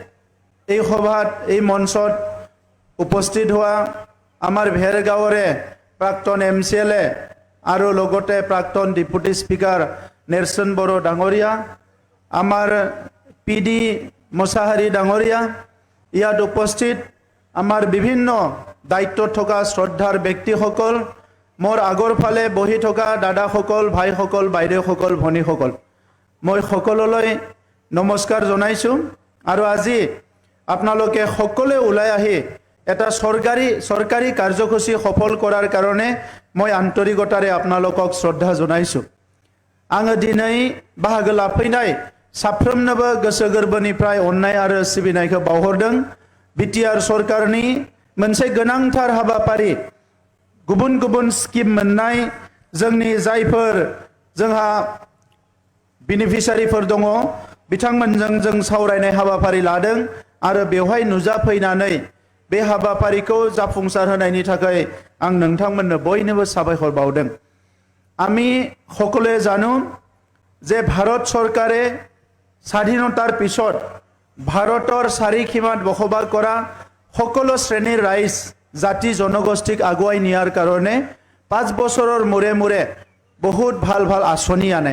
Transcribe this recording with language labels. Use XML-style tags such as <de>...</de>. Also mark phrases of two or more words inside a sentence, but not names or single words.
<as>এই সভাত এই মঞ্চত উপস্থিত হোৱা আমাৰ ভেৰগাঁৱৰে প্ৰাক্তন MCLA আৰু লগতে প্ৰাক্তন ডেপুটি স্পিকাৰ নেৰসন বড়ো ডাঙৰীয়া, আমাৰ PD মোছাহাৰী ডাঙৰীয়া, ইয়াত উপস্থিত আমাৰ বিভিন্ন দায়িত্বত থকা শ্ৰদ্ধাৰ ব্যক্তিসকল, মোৰ আগৰ ফালে বহি থকা দাদাসকল, ভাইসকল, বাইদেউসকল, ভনীসকল, মই সকলোলৈ নমস্কাৰ জনাইছোঁ। আৰু আজি আপোনালোকে সকলোৱে ওলাই আহি এটা চৰকাৰী কাৰ্যসূচী সফল কৰাৰ কাৰণে মই আন্তৰিকতাৰে আপোনালোকক শ্ৰদ্ধা জনাইছোঁ।</as> <brx>आङो दिनै बाहागो लाफैनाय साफ्रोमनोबो गोसो गोरबोनिफ्राय अननाय आरो सिबिनायखौ बावहरदों। BTR सरकारनि मोनसे गोनांथार हाबाफारि गुबुन गुबुन स्किम मोननाय जोंनि जायफोर जोंहा बेनिफिसियारिफोर दङ बिथांमोनजों जों सावरायनाय हाबाफारि लादों आरो बेवहाय नुजाफैनानै बे हाबाफारिखौ जाफुंसार होनायनि थाखाय आं नोंथांमोननो बयनोबो साबायखर बावदों।</brx> <as>আমি সকলে জানো যে ভাৰত চৰকাৰে স্বাধীনতাৰ পিছত ভাৰতৰ চাৰিসীমাত বসবাস কৰা সকলো শ্ৰেণীৰ ৰাইজ জাতি জনগোষ্ঠীক আগুৱাই নিয়াৰ কাৰণে 5 বছৰৰ মূৰে মূৰে বহুত ভাল ভাল আঁচনি আনে।</as>